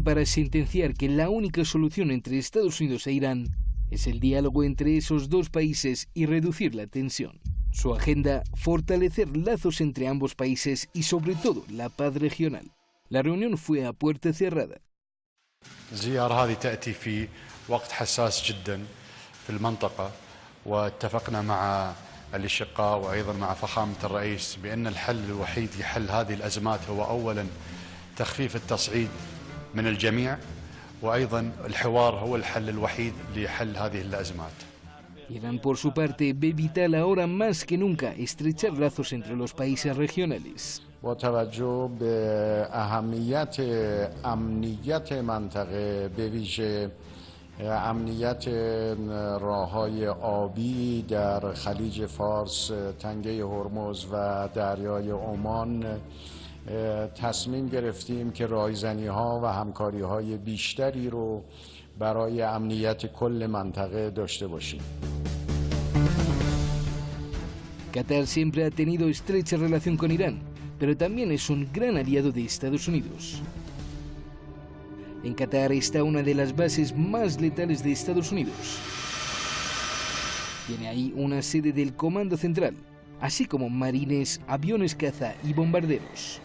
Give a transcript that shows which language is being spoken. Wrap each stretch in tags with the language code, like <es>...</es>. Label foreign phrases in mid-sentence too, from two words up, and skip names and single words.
<es>para sentenciar que la única solución entre Estados Unidos e Irán es el diálogo entre esos dos países y reducir la tensión. Su agenda, fortalecer lazos entre ambos países y sobre todo la paz regional. La reunión fue a puerta cerrada.</es> <ar>الزيارة هذه تأتي في وقت حساس جدا في المنطقة واتفقنا مع الأشقاء وأيضا مع فخامة الرئيس بأن الحل الوحيد لحل هذه الأزمات هو أولا تخفيف التصعيد من الجميع وأيضا الحوار هو الحل الوحيد لحل هذه الأزمات.</ar> <es>Irán, por su parte, ve vital ahora más que nunca estrechar lazos entre los países regionales.</es> <fa>با توجه به اهمیت امنیت منطقه به ویژه امنیت راههای آبی در خلیج فارس، تنگه هرمز و دریای عمان تصمیم گرفتیم که رایزنی‌ها و همکاری‌های بیشتری رو برای امنیت کل منطقه داشته باشیم.</fa> <es>Qatar siempre ha tenido estrecha relación con Irán, pero también es un gran aliado de Estados Unidos. En Qatar está una de las bases más letales de Estados Unidos. Tiene ahí una sede del Comando Central, así como marines, aviones caza y bombarderos.</es>